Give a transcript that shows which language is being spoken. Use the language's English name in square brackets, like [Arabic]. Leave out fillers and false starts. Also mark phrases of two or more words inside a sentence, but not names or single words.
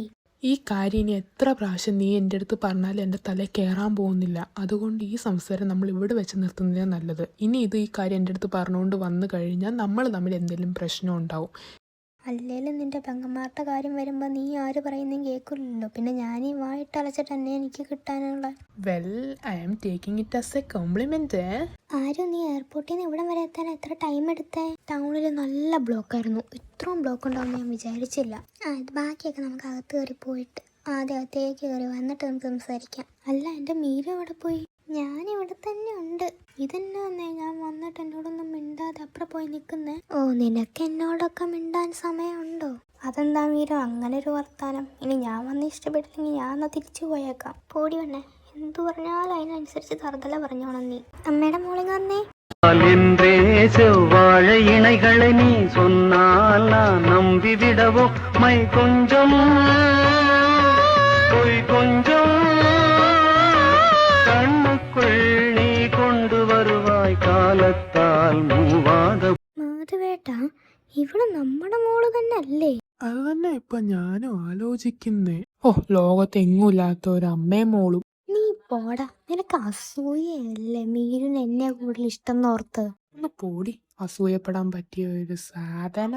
[Malayalam] ഈ കാര്യം ഇനി എത്ര പ്രാവശ്യം നീ എൻ്റെ അടുത്ത് പറഞ്ഞാലും എൻ്റെ തലയിൽ കയറാൻ പോകുന്നില്ല. അതുകൊണ്ട് ഈ സംസാരം നമ്മൾ ഇവിടെ വെച്ച് നിർത്തുന്നതാണ് നല്ലത്. ഇനി ഈ കാര്യം എൻ്റെ അടുത്ത് പറഞ്ഞുകൊണ്ട് വന്നു കഴിഞ്ഞാൽ നമ്മൾ തമ്മിൽ എന്തെങ്കിലും പ്രശ്നം ഉണ്ടാവും. അല്ലേലും നിന്റെ പെങ്ങന്മാരുടെ കാര്യം വരുമ്പോൾ നീ ആര് പറയുന്നതും കേൾക്കില്ലല്ലോ. പിന്നെ ഞാനീ വായിട്ടലച്ചിട്ട് തന്നെ എനിക്ക് കിട്ടാനുള്ള. [English] Well, I am taking it as a compliment. [Malayalam] ആരും, നീ എയർപോർട്ടിൽ നിന്ന് ഇവിടെ വരെ എത്താൻ എത്ര ടൈം എടുത്തേ? ടൗണിൽ നല്ല ബ്ലോക്കായിരുന്നു. ഇത്രയും ബ്ലോക്ക് ഉണ്ടാവുമെന്ന് ഞാൻ വിചാരിച്ചില്ല. ഇത് ബാക്കിയൊക്കെ നമുക്ക് അകത്ത് കയറി പോയിട്ട് ആദ്യം അകത്തേക്ക് കയറി വന്നിട്ട് നമുക്ക് സംസാരിക്കാം. അല്ല, എൻ്റെ മീര എവിടെ പോയി? ഞാനിവിടെ തന്നെ ഉണ്ട്. ഇതെന്നെ വന്നേ, ഞാൻ വന്നിട്ട് എന്നോടൊന്നും മിണ്ടാതെ അപ്പുറം പോയി നിൽക്കുന്നേ. ഓ, നിനക്ക് എന്നോടൊക്കെ മിണ്ടാൻ സമയമുണ്ടോ? അതെന്താ മീര അങ്ങനെ ഒരു വർത്താനം? ഇനി ഞാൻ വന്ന് ഇഷ്ടപ്പെട്ടില്ലെങ്കിൽ ഞാൻ എന്നാ തിരിച്ചു പോയേക്കാം. പോടി വണ്ണേ, എന്തു പറഞ്ഞാലും അതിനനുസരിച്ച് തറുതല പറഞ്ഞോണം നീ. അമ്മയുടെ മോളിങ് വന്നേ. [Tamil] செவ்வாழ இணைகளை நீ சொன்னால் நான் நம்பி விடவோ மை கொஞ்சம் பொய் கொஞ்சம் கண்ணுக்குள் நீ கொண்டு வருவாய் காலத்தால் மூவாத. [Malayalam] മാധവേട്ടാ, ഇവിടെ നമ്മുടെ മോള് തന്നെ അല്ലേ? അത് തന്നെ ഇപ്പൊ ഞാനും ആലോചിക്കുന്നേ. ഓ, ലോകത്തെങ്ങുമില്ലാത്ത ഒരു അമ്മയും മോളും. നീ പോടാ, നിനക്ക് അസൂയല്ലേ മീരിന് എന്നെ കൂടുതൽ ഇഷ്ടം എന്നോർത്ത്? ഒന്ന് പോടി, അസൂയപ്പെടാൻ പറ്റിയ ഒരു സാധനം.